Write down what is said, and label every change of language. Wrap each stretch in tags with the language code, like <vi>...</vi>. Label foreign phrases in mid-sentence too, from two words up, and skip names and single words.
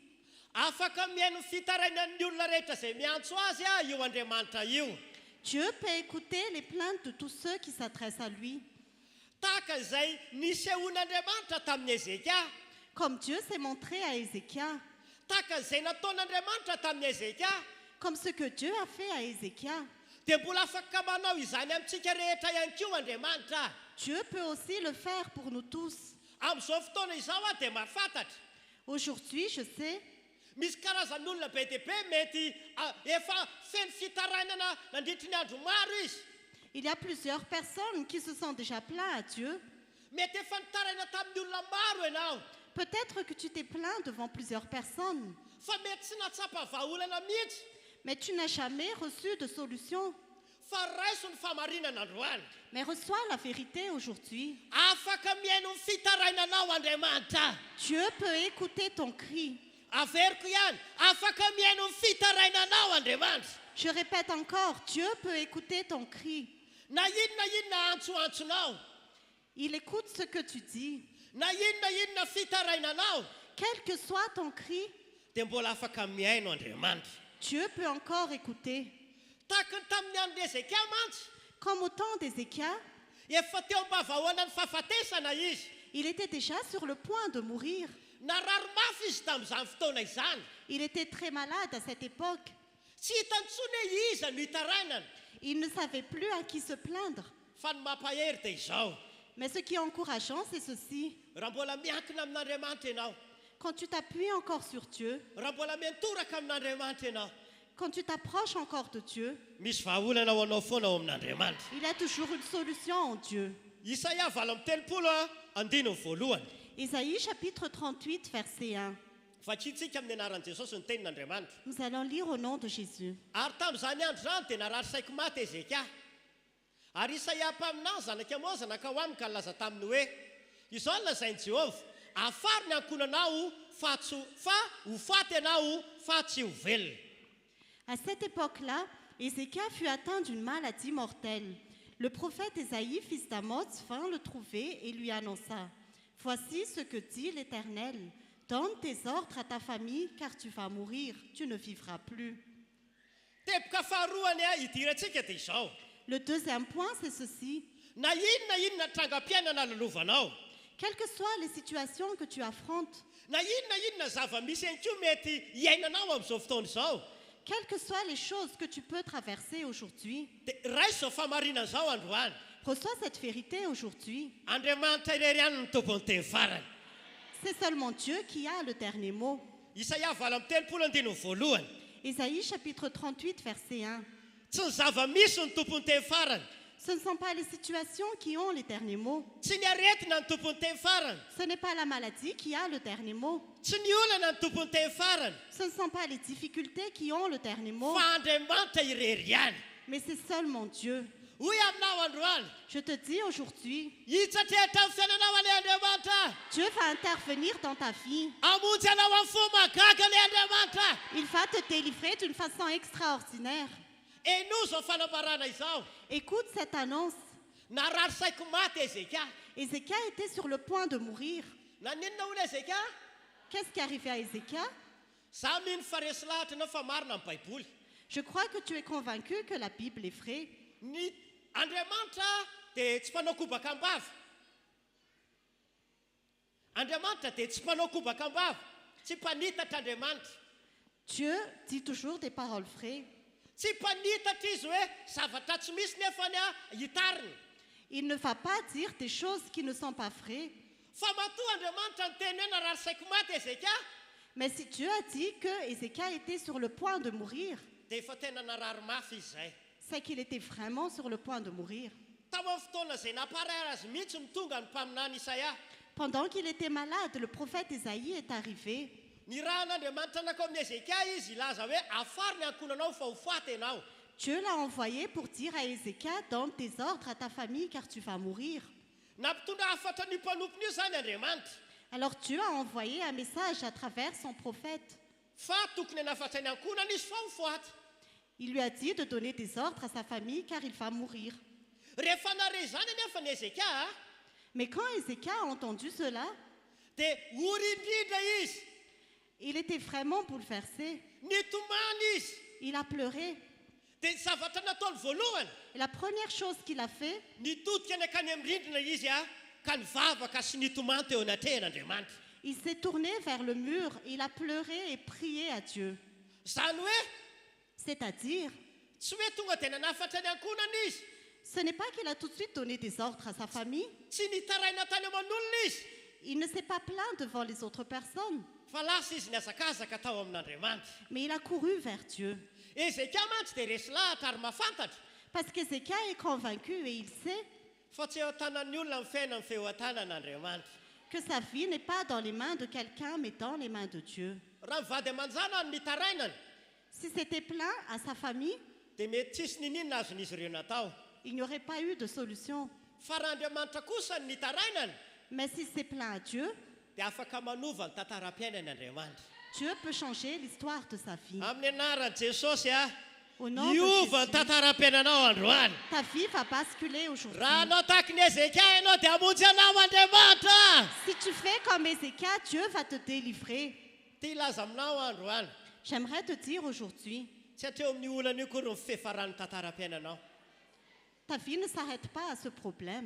<mg>Afaka mihaino fitarainan'ny olona rehetra izay miantso azy io Andriamanitra io.</mg> <fr>Dieu peut écouter les plaintes de tous ceux qui s'adressent à lui.</fr> <mg>Tahaka izay nisehoan'Andriamanitra tamin'ny Ezeka.</mg> <fr>Comme Dieu s'est montré à Ézéchias,</fr> <mg>Tahaka izay nataon'Andriamanitra tamin'ny Ezeka.</mg> <fr>comme ce que Dieu a fait à Ézéchias.</fr> <mg>dia mbola afaka manao izany amintsika rehetra ihany koa Andriamanitra.</mg> <fr>Dieu peut aussi le faire pour nous tous.</fr> <mg>Amin'izao fotoana izao dia mahafantatra.</mg> <fr>Aujourd'hui, je sais,</fr> <mg>Misy karazan'olona be dia be mety efa feno fitarainana nandritry ny andro maro izy.</mg> <fr>il y a plusieurs personnes qui se sont déjà plaints à Dieu.</fr> <mg>Mety efa nitaraina tamin'ny olona maro ianao.</mg> <fr>Peut-être que tu t'es plaint devant plusieurs personnes,</fr> <mg>Fa mety tsy natsapa vahaolana mihitsy.</mg> <fr>mais tu n'as jamais reçu de solution.</fr> <mg>Fa raiso ny famarinana androany.</mg> <fr>Mais reçois la vérité aujourd'hui.</fr> <mg>Afaka miaino ny fitarainanao Andriamanitra.</mg> <fr>Dieu peut écouter ton cri.</fr> <mg>Averiko ihany, afaka miaino ny fitarainanao Andriamanitra.</mg> <fr>Je répète encore, Dieu peut écouter ton cri.</fr> <mg>Na inona antsoantsonao.</mg> <fr>Il écoute ce que tu dis.</fr> <mg>Na inona fitarainanao.</mg> <fr>Quel que soit ton cri,</fr> <mg>Dia mbola afaka miaino Andriamanitra.</mg> <fr>Dieu peut encore écouter.</fr> <mg>Tahaka ny tamin'ny andro Ezeka mantsy.</mg> <fr>Comme au temps d'Ézéchias,</fr> <mg>Efa teo am-bavahoana ny fahafatesana izy.</mg> <fr>il était déjà sur le point de mourir.</fr> <mg>Narary mafy izy tamin'izany fotoana izany.</mg> <fr>Il était très malade à cette époque.</fr> <mg>Tsy hitany intsony hoe iza no hitarainana.</mg> <fr>Il ne savait plus à qui se plaindre.</fr> <mg>Fa ny mampahery dia izao.</mg> <fr>Mais ce qui est encourageant, c'est ceci.</fr> <mg>Raha mbola miankina amin'Andriamanitra ianao.</mg> <fr>Quand tu t'appuies encore sur Dieu,</fr> <mg>Raha mbola miantoraka amin'Andriamanitra ianao.</mg> <fr>quand tu t'approches encore de Dieu,</fr> <mg>Misy vahaolana ho anao foana ao amin'Andriamanitra.</mg> <fr>il y a toujours une solution en Dieu.</fr> <mg>Isaia 20:1.</mg> <fr>Ésaïe chapitre 38, verset 1.</fr> <mg>Fa tsitsika amin'ny anaran'i Jesosy ny tenin'Andriamanitra.</mg> <fr>Nous allons lire au nom de Jésus.</fr> <mg>Ary tamin'izany andro zany dia narary saiko maty Ezeka. Ary Isaia mpaminany zanaka Amoza nakao aminy ka nilaza taminy hoe izao no lazain'i Jehovah, afary ny ankonanao fa ho faty ianao fa tsy ho velona.</mg> <fr>À cette époque-là, Ézéchias fut atteint d'une maladie mortelle. Le prophète Ésaïe, fils d'Amoz, vint le trouver et lui annonça: Voici ce que dit l'Éternel. Donne tes ordres à ta famille, car tu vas mourir, tu ne vivras plus.</fr> <mg>Teboka faharoany idirantsika dia izao.</mg> <fr>Le deuxième point, c'est ceci.</fr> <mg>Na inona trangam-piainana lolovanao.</mg> <fr>Quelles que soient les situations que tu affrontes,</fr> <mg>Na inona zava-misy ihany koa mety iainanao amin'izao fotoana izao.</mg> <fr>quelles que soient les choses que tu peux traverser aujourd'hui,</fr> <mg>Dia raiso izao famarinana izao androany.</mg> <fr>reçois cette vérité aujourd'hui.</fr> <mg>Andriamanitra irery ihany ny tompony teny farany.</mg> <fr>C'est seulement Dieu qui a le dernier mot.</fr> <mg>Isaia 20:1.</mg> <fr>Ésaïe chapitre 38, verset 1.</fr> <mg>Tsy ny zava-misy ny tompony teny farany.</mg> <fr>Ce ne sont pas les situations qui ont les derniers mots.</fr> <mg>Tsy ny aretina ny tompony teny farany.</mg> <fr>Ce n'est pas la maladie qui a le dernier mot.</fr> <mg>Tsy ny olana ny tompony teny farany.</mg> <fr>Ce ne sont pas les difficultés qui ont le dernier mot.</fr> <mg>Fa Andriamanitra irery ihany.</mg> <fr>Mais c'est seulement Dieu.</fr> <mg>Hoy aminao androany.</mg> <fr>Je te dis aujourd'hui,</fr> <mg>Hitsatrehatra amin'ny fiainanao an'ilay Andriamanitra.</mg> <fr>Dieu va intervenir dans ta vie.</fr> <mg>Hamonjy anao amin'ny fo magaga ilay Andriamanitra.</mg> <fr>Il va te délivrer d'une façon extraordinaire.</fr> <mg>Eno izao fanambarana izao.</mg> <fr>Écoute cette annonce.</fr> <mg>Narary saiko maty Ezeka.</mg> <fr>Ézéchias était sur le point de mourir.</fr> <mg>Naninona hono Ezeka?</mg> <fr>Qu'est-ce qui arrivait à Ézéchias?</fr> <mg>Za mino fa resy lahatra anao fa marina amin'ny Baiboly.</mg> <fr>Je crois que tu es convaincu que la Bible est vraie.</fr> <mg>Ny Andriamanitra dia tsy mpanao kobaka am-bava. Andriamanitra dia tsy mpanao kobaka am-bava. Tsy mpanitatra Andriamanitra.</mg> <fr>Dieu dit toujours des paroles vraies.</fr> <mg>Tsy mpanitatra izy hoe zavatra tsy misy nefa ny hitariny.</mg> <fr>Il ne va pas dire des choses qui ne sont pas vraies.</fr> <mg>Fa matoa Andriamanitra ny teny hoe narary saiko maty Ezeka.</mg> <fr>Mais si Dieu a dit que Ézéchias était sur le point de mourir,</fr> <mg>Dia efa tena narary mafy izy zay.</mg> <fr>c'est qu'il était vraiment sur le point de mourir.</fr> <mg>Tao amin'ny fotoana izay naparara azy mihitsy ny tonga ny mpaminany Isaia.</mg> <fr>Pendant qu'il était malade, le prophète Ésaïe est arrivé.</fr> <mg>Ny raha n'Andriamanitra nakao amin'ny Ezeka izy ilaza hoe afary ny ankonanao fa ho faty ianao.</mg> <fr>Dieu l'a envoyé pour dire à Ézéchias: Donne tes ordres à ta famille car tu vas mourir.</fr> <mg>Nampitondra afatra ny mpanompony io zany Andriamanitra.</mg> <fr>Alors Dieu a envoyé un message à travers son prophète.</fr> <mg>Fa tokony hanafatra ny ankonana izy fa ho faty.</mg> <fr>Il lui a dit de donner des ordres à sa famille car il va mourir.</fr> <mg>Rehefa nare zany anefa ny Ezeka,</mg> <fr>Mais quand Ézéchias a entendu cela,</fr> <mg>dia ory indrindra izy.</mg> <fr>il était vraiment bouleversé.</fr> <mg>Nitomany izy.</mg> <fr>Il a pleuré.</fr> <mg>Dia ny zavatra nataony voalohany,</mg> <fr>Et la première chose qu'il a fait,</fr> <mg>nitodika ny akany amin'ny rindrina izy ka nivavaka sy nitomany teo anatrehan'Andriamanitra.</mg> <fr>il s'est tourné vers le mur, il a pleuré et prié à Dieu.</fr> <mg>Zany hoe</mg> <fr>C'est-à-dire,</fr> <mg>tsy hoe tonga dia nanafatra ny ankonana izy</mg> <fr>Ce n'est pas qu'il a tout de suite donné des ordres à sa famille.</fr> <mg>tsy nitaraina tany aman'olona izy</mg> <fr>Il ne s'est pas plaint devant les autres personnes,</fr> <mg>fa lasa izy niazakazaka tao amin'Andriamanitra.</mg> <fr>mais il a couru vers Dieu.</fr> <mg>Ezeka mantsy dia resy lahatra ary mahafantatra</mg> <fr>Parce qu'Ézéchias est convaincu et il sait</fr> <mg>fa tsy eo an-tanan'ny olona mifaina amin'ny feo an-tanan'Andriamanitra.</mg> <fr>que sa vie n'est pas dans les mains de quelqu'un, mais dans les mains de Dieu.</fr> <mg>Raha mivady aman-jana no nitarainany</mg> <fr>Si c'était plein à sa famille,</fr> <mg>dia mety tsisy nininona azon'izy ireo natao.</mg> <fr>il n'y aurait pas eu de solution.</fr> <mg>Fa raha Andriamanitra kosa no nitarainany</mg> <fr>Mais si c'est plein à Dieu,</fr> <mg>dia afaka manova ny tantaram-piainan'Andriamanitra.</mg> <fr>Dieu peut changer l'histoire de sa vie.</fr> <mg>Amin'ny anaran'i Jesosy a</mg> <fr>Au nom de</fr> <mg>iova ny</mg> <fr>Jésus,</fr> <mg>tantaram-piainanao androany.</mg> <fr>ta vie va basculer aujourd'hui.</fr> <mg>Raha anao tahaka ny Ezeka ianao dia hamonjy anao Andriamanitra.</mg> <fr>Si tu fais comme Ézéchias, Dieu va te délivrer.</fr> <mg>Tia ilaza aminao androany</mg> <fr>J'aimerais te dire aujourd'hui,</fr> <mg>tsy hatreo amin'ny olana io kory ny fihefaran'ny tantaram-piainanao.</mg> <fr>ta vie ne s'arrête pas à ce problème.</fr>